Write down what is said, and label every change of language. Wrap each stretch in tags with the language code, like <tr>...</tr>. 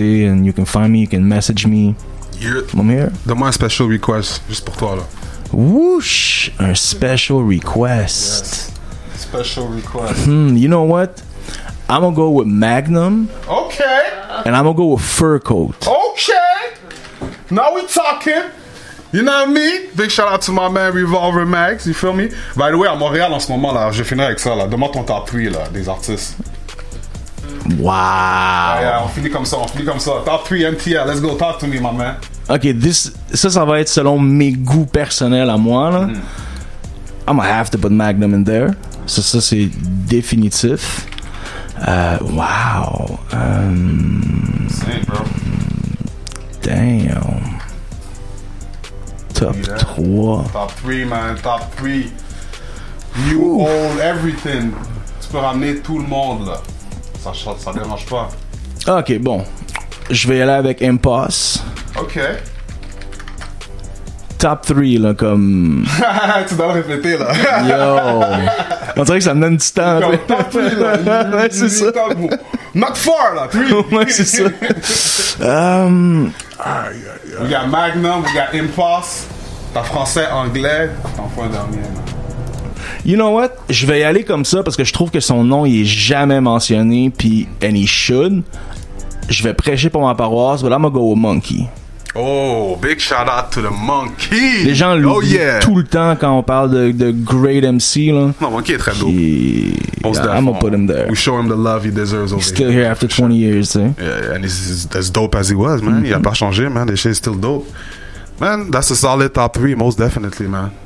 <en>And you can find me. You can message me. I'm here.</en> <fr>Donne-moi un special request, juste pour toi, là. Whoosh! Un special request.</fr> <en>Yes. Special request. You know what? I'm gonna go with Magnum. Okay. And I'm gonna go with Fur Coat. Okay. Now we talking. You know what I mean? Big shout out to my man Revolver Max, you feel me?</en> <fr>By the way, à Montréal en ce moment, là, je finis avec ça, là. Demande ton top 3, là, des artistes.</fr> <en>Wow.</en> <fr>Yeah, on finit comme ça.</fr> <en>Top 3 MTL, let's go, talk to me, my man.</en> <fr>Ok, ça va être selon mes goûts personnels à moi, là.</fr> <en>I'm gonna have to put Magnum in there.</en> <fr>Ça c'est définitif. Wow.</fr> <en>Same, bro. Damn. Top 3. Top 3, man, top 3. You own everything.</en> <fr>Tu peux ramener tout le monde, là. Ça dérange pas. Ok, bon. Je vais y aller avec Impost. Ok. Top 3, là, comme... Tu dois le répéter, là.</fr> <en>Yo!</en> <fr>On dirait que ça me donne du temps. Comme top 3, là. Ouais, c'est ça.</fr> <en>Not far, là. 3.</en> <fr>Ouais, c'est ça.</fr> <en>We got Magnum, we got Impost.</en> <fr>T'as français, anglais. T'en fais un dernier, là.</fr> <en>You know what?</en> <fr>Je vais y aller comme ça parce que je trouve que son nom, il est jamais mentionné, puis</fr> <en>and he should.</en> <fr>Je vais prêcher pour ma paroisse,</fr> <en>but I'm gonna go with Monkey. Oh, big shout out to the Monkey.</en> <fr>Les gens l'oublient tout le temps quand on parle de great MC, là. Non, Monkey est très dope.</fr> <en>I'm gonna put him there. We show him the love he deserves over He's still here after 20 years,</en> <fr>tu sais.</fr> <en>Yeah, and he's as dope as he was, man.</en> <fr>Il a pas changé, man.</fr> <en>The shit is still dope. Man, that's a solid top 3, most definitely, man.</en>